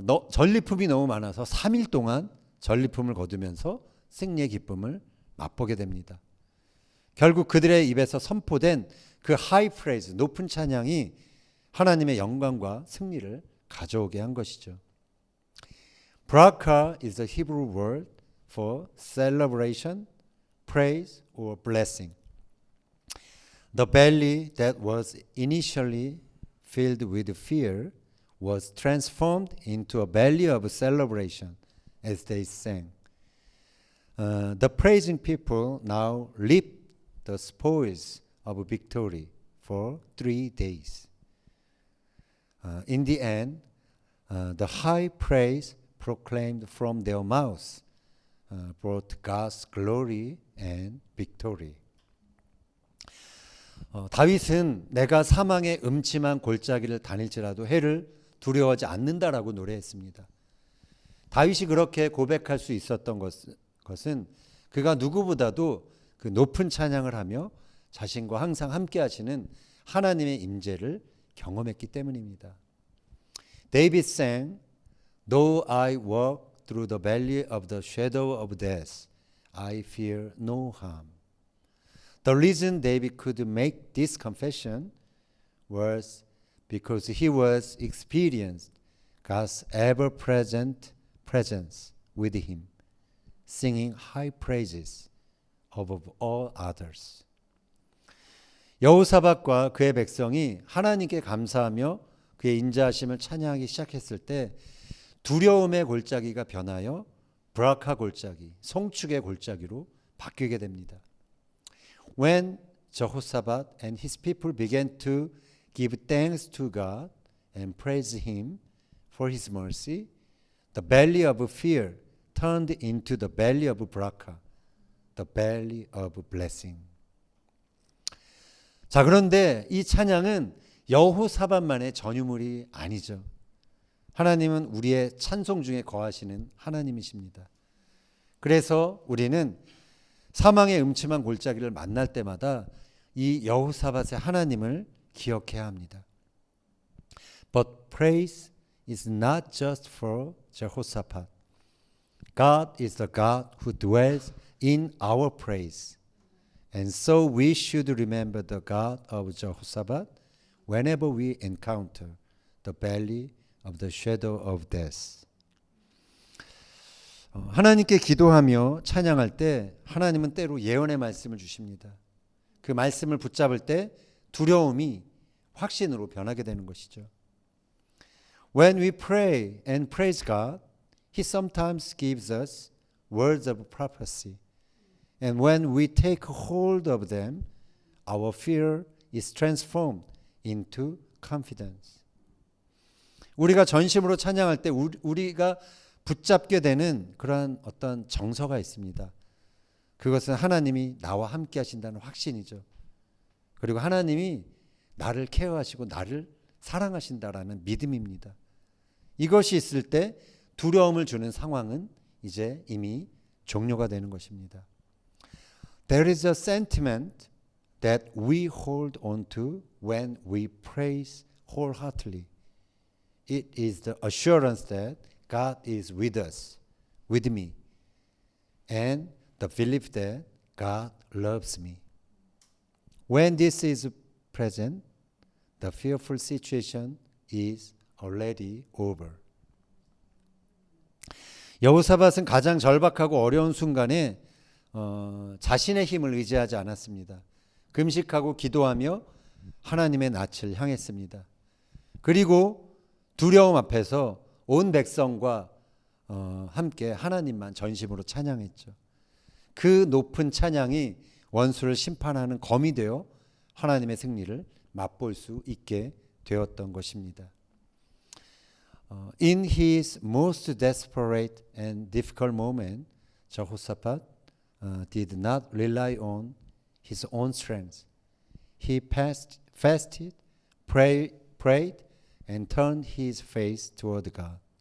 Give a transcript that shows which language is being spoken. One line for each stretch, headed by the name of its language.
Korean: 전리품이 너무 많아서 3일 동안 전리품을 거두면서 승리의 기쁨을 맛보게 됩니다. 결국 그들의 입에서 선포된 그 하이 프레이즈, 높은 찬양이 하나님의 영광과 승리를 가져오게 한 것이죠.
English: Bracha is the Hebrew word for celebration, praise, or blessing. The belly that was initially filled with fear was transformed into a belly of celebration as they sang. The praising people now reap the spoils of victory for 3 days. In the end, the high praise proclaimed from their mouths brought God's glory and victory.
Korean: 다윗은 내가 사망의 음침한 골짜기를 다닐지라도 해를 두려워하지 않는다라고 노래했습니다. 다윗이 그렇게 고백할 수 있었던 것은 그가 누구보다도 그 높은 찬양을 하며 자신과 항상 함께 하시는 하나님의 임재를 경험했기 때문입니다.
English: David sang, Though I walk through the valley of the shadow of death, I fear no harm. The reason David could make this confession was because he was experienced God's ever-present presence with him, singing high praises above all others.
Korean: 여호사밧과 그의 백성이 하나님께 감사하며 그의 인자하심을 찬양하기 시작했을 때 두려움의 골짜기가 변하여 브라카 골짜기, 송축의 골짜기로 바뀌게 됩니다.
English: When Jehoshaphat and his people began to give thanks to God and praise him for his mercy, the belly of fear turned into the belly of Barakah, the belly of blessing.
Korean: 자, 그런데 이 찬양은 여호사밧만의 전유물이 아니죠. 하나님은 우리의 찬송 중에 거하시는 하나님이십니다. 그래서 우리는 사망의 음침한 골짜기를 만날 때마다 이 여호사밧의 하나님을 기억해야 합니다.
English: But praise is not just for Jehoshaphat. God is the God who dwells in our praise. And so we should remember the God of Jehoshaphat whenever we encounter the valley of the shadow of death.
Korean: 하나님께 기도하며 찬양할 때 하나님은 때로 예언의 말씀을 주십니다. 그 말씀을 붙잡을 때 두려움이 확신으로 변하게 되는 것이죠.
English: When we pray and praise God, He sometimes gives us words of prophecy. And when we take hold of them, our fear is transformed into confidence.
Korean: 우리가 전심으로 찬양할 때 우리가 붙잡게 되는 그러한 어떤 정서가 있습니다. 그것은 하나님이 나와 함께 하신다는 확신이죠. 그리고 하나님이 나를 케어하시고 나를 사랑하신다라는 믿음입니다. 이것이 있을 때 두려움을 주는 상황은 이제 이미 종료가 되는 것입니다.
English: There is a sentiment that we hold on to when we praise wholeheartedly. It is the assurance that God is with us, with me, and the belief that God loves me. When this is present, the fearful situation is already over.
Korean: 여호사밧은 가장 절박하고 어려운 순간에 자신의 힘을 의지하지 않았습니다. 금식하고 기도하며 하나님의 낯을 향했습니다. 그리고 두려움 앞에서 온 백성과 함께 하나님만 전심으로 찬양했죠. 그 높은 찬양이 원수를 심판하는 검이 되어 하나님의 승리를 맛볼 수 있게 되었던 것입니다.
English: In his most desperate and difficult moment, Jehoshaphat did not rely on his own strength. He fasted, prayed, and turned his face toward God.